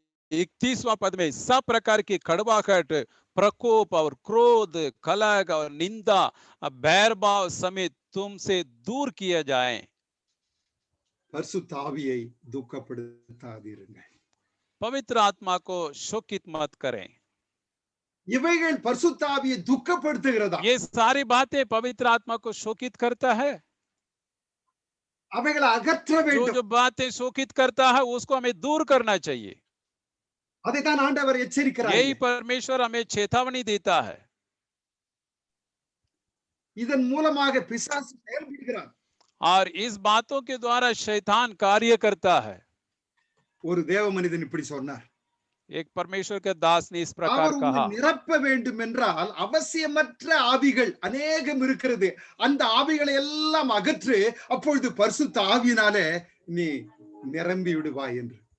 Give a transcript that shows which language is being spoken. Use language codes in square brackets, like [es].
[hi] 31वां पद में सब प्रकार की कड़वाहट, प्रकोप और क्रोध, कलह और निंदा, बैरभाव समेत तुमसे दूर किया जाए। [ta] பரிசுத்த ஆவியை துக்கப்படுத்தாதீர்கள். [hi] पवित्र आत्मा को शोकित मत करें। [ta] இவைகள் பரிசுத்த ஆவியை துக்கப்படுத்துகிறதா? [hi] ये सारी बातें पवित्र आत्मा को शोकित करता है। [ta] அவைகளை அகற்ற வேண்டும். [hi] जो बातें शोकित करता है उसको हमें दूर करना चाहिए। [ta] அதைத்தான் ஆண்டவர் எச்சரிக்கிறார். [hi] यही परमेश्वर हमें चेतावनी देता है। [ta] இதன் மூலமாக பிசாசு செயல்படுகிறான். [hi] और इस बातों के द्वारा शैतान कार्य करता है। [ta] ஒரு தேவ மனிதன் இப்படி சொன்னார். [hi] एक परमेश्वर के दास ने इस प्रकार कहा, [ta] நிரப்ப வேண்டும் என்றால் அவசியமற்ற ஆவிகள் அநேகம் இருக்கிறது, அந்த ஆவிகளை எல்லாம் அகற்று, அப்பொழுது பரிசுத்த ஆவியினாலே நீ நிரம்பி விடுவாய் என்று.